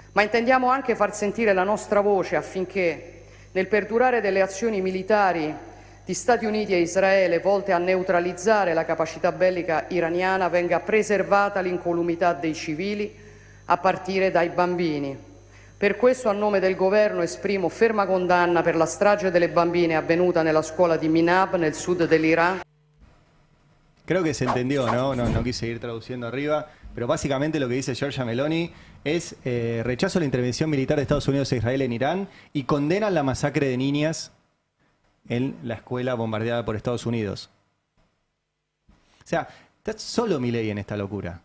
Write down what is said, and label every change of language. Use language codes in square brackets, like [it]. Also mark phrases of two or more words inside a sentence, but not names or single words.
[it] Ma intendiamo anche far sentire la nostra voce affinché, nel perdurare delle azioni militari di Stati Uniti e Israele volte a neutralizzare la capacità bellica iraniana, venga preservata l'incolumità dei civili, a partire dai bambini. Per questo, a nome del Governo, esprimo ferma condanna per la strage delle bambine avvenuta nella scuola di Minab, nel sud dell'Iran. [es] Creo que se entendió, ¿no? No quise ir traduciendo arriba, pero básicamente lo que dice Giorgia Meloni es rechazo a la intervención militar de Estados Unidos e Israel en Irán y condenan la masacre de niñas en la escuela bombardeada por Estados Unidos. O sea, está solo Milei en esta locura.